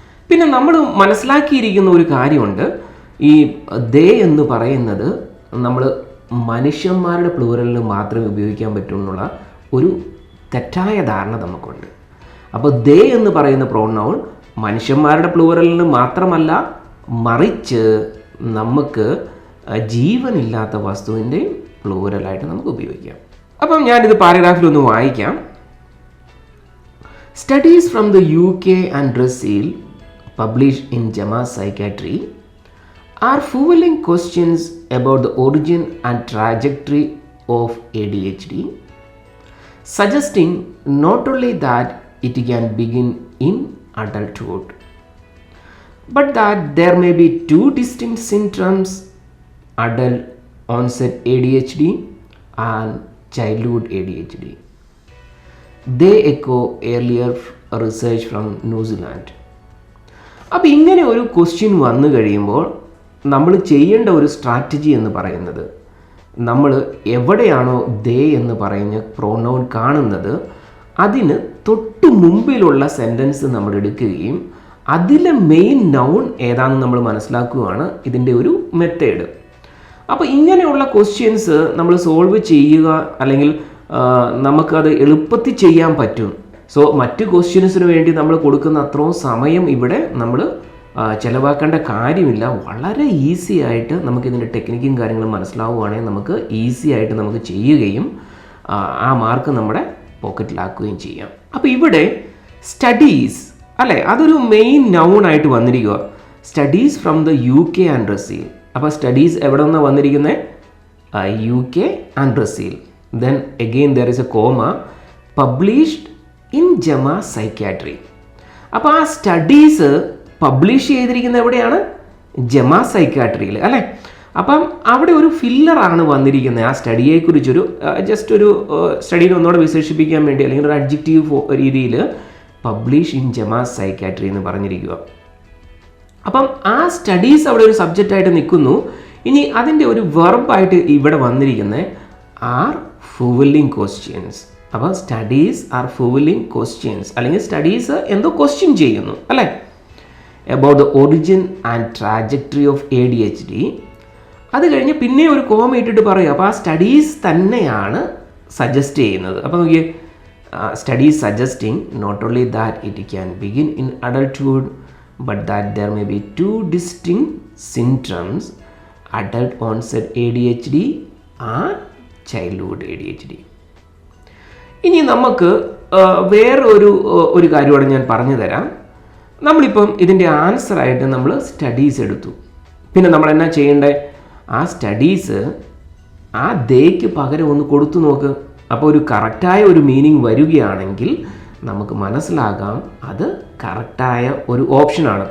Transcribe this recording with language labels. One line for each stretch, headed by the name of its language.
Malayalam: പിന്നെ നമ്മൾ മനസ്സിലാക്കിയിരിക്കുന്ന ഒരു കാര്യമുണ്ട്, ഈ ദേ എന്ന് പറയുന്നത് നമ്മൾ മനുഷ്യന്മാരുടെ പ്ലൂറലിന് മാത്രമേ ഉപയോഗിക്കാൻ പറ്റൂ എന്നുള്ള ഒരു തെറ്റായ ധാരണ നമുക്കുണ്ട്. അപ്പോൾ ദേ എന്ന് പറയുന്ന പ്രോനൗൺ മനുഷ്യന്മാരുടെ പ്ലൂറലിന് മാത്രമല്ല, മറിച്ച് നമുക്ക് ജീവനില്ലാത്ത വസ്തുവിൻ്റെയും പ്ലൂറലായിട്ട് നമുക്ക് ഉപയോഗിക്കാം. അപ്പം ഞാനിത് പാരഗ്രാഫിലൊന്ന് വായിക്കാം.
English: Studies from the UK and Brazil published in JAMA Psychiatry are fueling questions about the origin and trajectory of ADHD, suggesting not only that it can begin in adulthood, but that there may be two distinct symptoms, adult onset ADHD and childhood ADHD. They echo earlier research from New Zealand.
Malayalam: അപ്പോൾ ഇങ്ങനെ ഒരു question വന്നു കഴിയുമ്പോൾ നമ്മൾ ചെയ്യേണ്ട ഒരു strategy എന്ന് പറയുന്നത്, നമ്മൾ എവിടെയാണോ ദേ എന്ന് പറയുന്ന പ്രോനൗൺ കാണുന്നത് അതിന് തൊട്ട് മുമ്പിലുള്ള സെൻറ്റൻസ് നമ്മൾ എടുക്കുകയും അതിലെ മെയിൻ നൗൺ ഏതാണെന്ന് നമ്മൾ മനസ്സിലാക്കുകയാണ് ഇതിൻ്റെ ഒരു മെത്തേഡ്. അപ്പോൾ ഇങ്ങനെയുള്ള ക്വസ്റ്റ്യൻസ് നമ്മൾ സോൾവ് ചെയ്യുക, അല്ലെങ്കിൽ നമുക്കത് എളുപ്പത്തിൽ ചെയ്യാൻ പറ്റും. സോ മറ്റ് ക്വസ്റ്റ്യൻസിന് വേണ്ടി നമ്മൾ കൊടുക്കുന്ന അത്രയും സമയം ഇവിടെ നമ്മൾ ചിലവാക്കേണ്ട കാര്യമില്ല. വളരെ ഈസി ആയിട്ട് നമുക്കിതിൻ്റെ ടെക്നിക്കും കാര്യങ്ങളും മനസ്സിലാവുകയാണെങ്കിൽ നമുക്ക് ഈസി ആയിട്ട് നമുക്ക് ചെയ്യുകയും ആ മാർക്ക് നമ്മുടെ പോക്കറ്റിലാക്കുകയും ചെയ്യാം. അപ്പോൾ ഇവിടെ സ്റ്റഡീസ് അല്ലേ, അതൊരു മെയിൻ നൗൺ ആയിട്ട് വന്നിരിക്കുക.
English: Studies from the UK and Brazil.
Malayalam: അപ്പോൾ സ്റ്റഡീസ് എവിടെ നിന്നാണ് വന്നിരിക്കുന്നത്?
English: UK and Brazil. Then again there is a comma, published in JAMA Psychiatry.
Malayalam: അപ്പോൾ ആ സ്റ്റഡീസ് പബ്ലിഷ് ചെയ്തിരിക്കുന്നത് എവിടെയാണ്? JAMA Psychiatryയിൽ അല്ലേ. അപ്പം അവിടെ ഒരു ഫില്ലറാണ് വന്നിരിക്കുന്നത്. ആ സ്റ്റഡിയെക്കുറിച്ചൊരു ജസ്റ്റ് ഒരു സ്റ്റഡീനെ ഒന്നുകൂടെ വിശേഷിപ്പിക്കാൻ വേണ്ടി, അല്ലെങ്കിൽ ഒരു അഡ്ജക്റ്റീവ് രീതിയിൽ
English: publish in JAMA Psychiatry
Malayalam: എന്ന് പറഞ്ഞിരിക്കുക. അപ്പം ആ സ്റ്റഡീസ് അവിടെ ഒരു സബ്ജക്റ്റായിട്ട് നിൽക്കുന്നു. ഇനി അതിൻ്റെ ഒരു വെർബായിട്ട് ഇവിടെ വന്നിരിക്കുന്നത്
English: Are fuelling questions.
Malayalam: അപ്പോൾ
English: studies are fuelling questions,
Malayalam: അല്ലെങ്കിൽ സ്റ്റഡീസ് എന്തോ ക്വസ്റ്റ്യൻ ചെയ്യുന്നു അല്ലേ,
English: About the origin and trajectory of ADHD.
Malayalam: അത് കഴിഞ്ഞ് പിന്നെ ഒരു കോമ ഇട്ടിട്ട് പറയും. അപ്പോൾ ആ സ്റ്റഡീസ് തന്നെയാണ് സജസ്റ്റ് ചെയ്യുന്നത്. അപ്പോൾ നോക്കിയേ,
English: Studies suggesting not only that it can begin in adulthood, but that there may be two distinct symptoms, adult onset ADHD and childhood ADHD.
Malayalam: ഇനി നമുക്ക് വേറെ ഒരു കാര്യമാണ് ഞാൻ പറഞ്ഞു തരാം. നമ്മളിപ്പം ഇതിൻ്റെ ആൻസറായിട്ട് നമ്മൾ സ്റ്റഡീസ് എടുത്തു. പിന്നെ നമ്മൾ എന്നാ ചെയ്യേണ്ടത്? ആ സ്റ്റഡീസ് ആ ദേക്ക് പകരം ഒന്ന് കൊടുത്തു നോക്ക്. അപ്പോൾ ഒരു കറക്റ്റായ ഒരു മീനിങ് വരികയാണെങ്കിൽ നമുക്ക് മനസ്സിലാകാം അത് കറക്റ്റായ ഒരു ഓപ്ഷനാണ്.